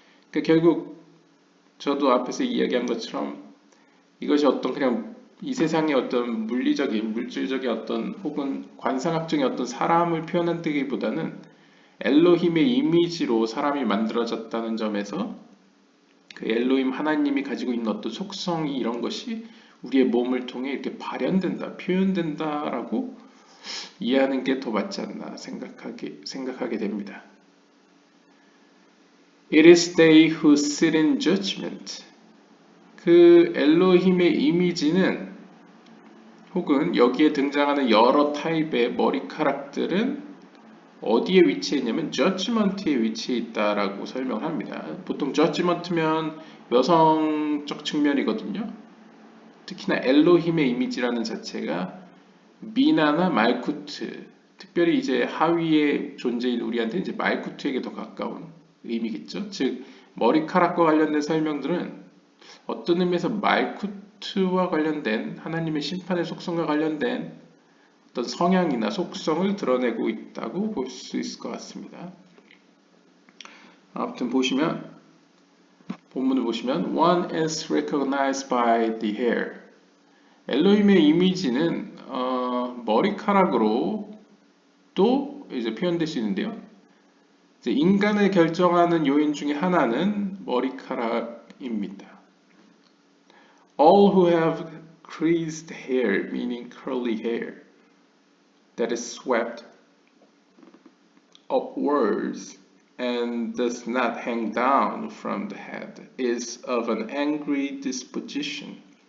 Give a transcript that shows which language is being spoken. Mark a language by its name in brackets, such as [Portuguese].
[Korean] 그러니까 결국 저도 앞에서 이야기한 것처럼 이것이 어떤 그냥 이 세상의 어떤 물리적인, 물질적인 어떤 혹은 관상학적인 어떤 사람을 표현한다기보다는 엘로힘의 이미지로 사람이 만들어졌다는 점에서 그 엘로힘 하나님이 가지고 있는 어떤 속성이 이런 것이 우리의 몸을 통해 이렇게 발현된다, 표현된다라고 이해하는 게 더 맞지 않나 생각하게 됩니다. [English] It is they who sit in judgment. [Korean] 그 엘로힘의 이미지는 혹은 여기에 등장하는 여러 타입의 머리카락들은 어디에 위치해 있냐면 judgment에 위치해 있다라고 설명합니다. 보통 judgment면 여성적 측면이거든요. 특히나 엘로힘의 이미지라는 자체가 미나나 말쿠트, 특별히 이제 하위의 존재인 우리한테 이제 말쿠트에게 더 가까운 의미겠죠. 즉 머리카락과 관련된 설명들은 어떤 의미에서 말쿠트와 관련된 하나님의 심판의 속성과 관련된 어떤 성향이나 속성을 드러내고 있다고 볼 수 있을 것 같습니다. 아무튼 본문을 보시면 [English] One is recognized by the hair. [Korean] 엘로힘의 이미지는 머리카락으로 또 이제 표현될 수 있는데요. 이제 인간을 결정하는 요인 중에 하나는 머리카락입니다. [English] All who have creased hair, meaning curly hair, that is swept upwards and does not hang down from the head, is of an angry disposition.